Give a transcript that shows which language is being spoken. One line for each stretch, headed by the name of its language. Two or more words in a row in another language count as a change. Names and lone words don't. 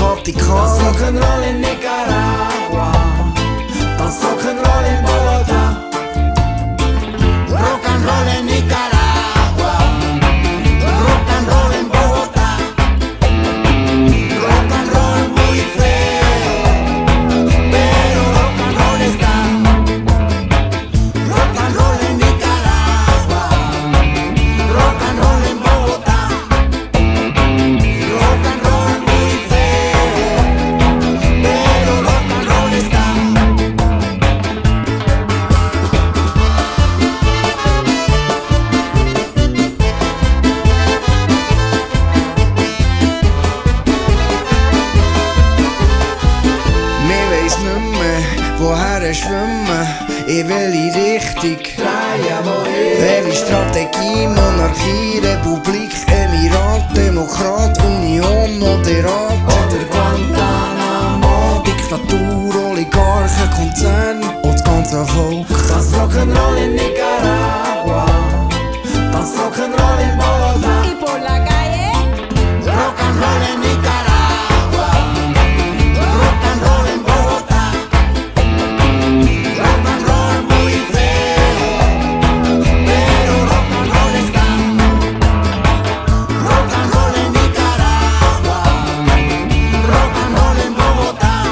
German: Vatikan. Rock'n'Roll in Nicaragua, das Rock'n'Roll in Bogotá. Rock'n'Roll in Nicaragua, Rock'n'Roll in Bogotá.
Spanish: Rock'n'Roll muy feo, pero rock'n'roll está. Rock'n'Roll en Nicaragua, rock'n'roll en Bogotá. Rock'n'roll muy feo, pero rock'n'roll está.
German: Mir weiss nicht mehr, woher schwimmen, in welche Richtung. Drehen, wohin? Welche Strategie, Monarchie, Republik, Emirat, Demokrat, Union oder Rat. Oder Guantanamo, Diktatur, Oligarchen, Konzern und das ganze Volk. das Rock'n'Roll in Nicaragua, das Rock'n'Roll in Bogotá.
Spanish: Y por la calle, Rock'n'Roll en Nicaragua, rock'n'roll en Bogotá. Rock'n'roll muy feo, pero rock'n'roll está. Rock'n'roll en Nicaragua, rock'n'roll en Bogotá.